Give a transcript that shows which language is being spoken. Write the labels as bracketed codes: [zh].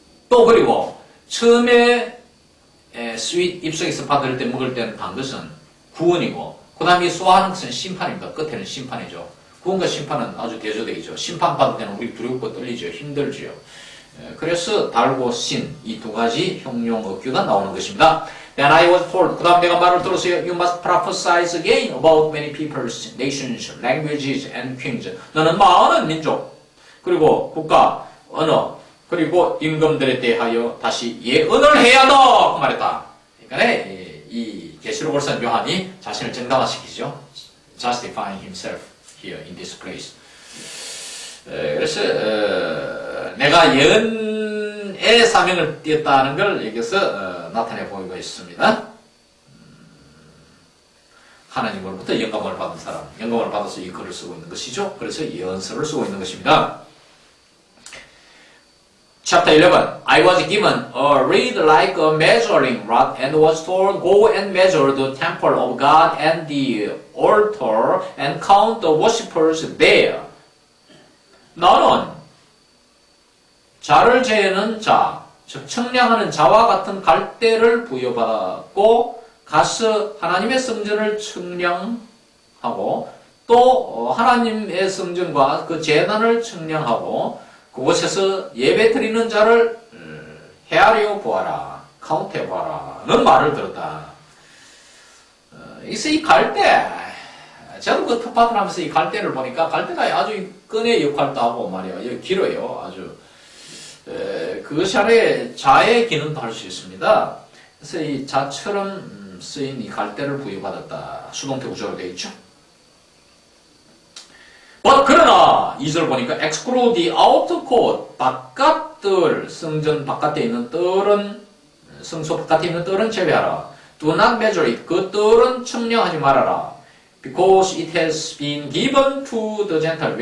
[ko] 또 그리고 처음에 스윗 입속에서 받을 때 먹을 때는 단 것은 구원이고 그 다음에 소화하는 것은 심판입니다. 끝에는 심판이죠. 구원과 심판은 아주 대조되죠. 심판 받을 때는 우리 두렵고 떨리죠. 힘들죠. 그래서 달고 신 이 두 가지 형용 어규가 나오는 것입니다. [en] Then I was told, [ko] 그 다음 내가 말을 들었어요. [en] You must prophesy again about many peoples, nations, languages, and kings. [ko] 너는 많은 민족, 그리고 국가, 언어, 그리고 임금들에 대하여 다시 예언을 해야 한다. 그 말했다. 그러니까 이 계시록을 요한이 자신을 정당화시키죠. [en] Justifying himself here in this place. [ko] 그래서 내가 예언의 사명을 띄었다는 걸 여기서 나타내 보이고 있습니다. 하나님으로부터 영감을 받은 사람, 영감을 받아서 이 글을 쓰고 있는 것이죠. 그래서 예언서를 쓰고 있는 것입니다. [en] Chapter 11. I was given a reed like a measuring rod and was told, Go and measure the temple of God and the altar and count the worshippers there. [ko] 너는 자를 재는 자, 즉 청량하는 자와 같은 갈대를 부여받았고 가서 하나님의 성전을 청량하고 또 하나님의 성전과 그 제단을 청량하고 그곳에서 예배 드리는 자를 헤아려 보아라, 카운트해 보아라는 말을 들었다. 그래서 이 갈대, 저도 그 특파들 하면서 이 갈대를 보니까 갈대가 아주 끈의 역할도 하고 말이에요. 길어요. 아주. 그것이 아래 자의 기능도 할 수 있습니다. 그래서 이 자처럼 쓰인 이 갈대를 부여받았다. 수동태 구조로 되어 있죠. 그러나 2절 보니까 [en] exclude the outer court, [ko] 바깥들, 성전 바깥에 있는 뜰은, 성소 바깥에 있는 뜰은 제외하라. [en] Do not measure it, [ko] 그 뜰은 청량하지 말아라. [en] Because it has been given to the Gentile.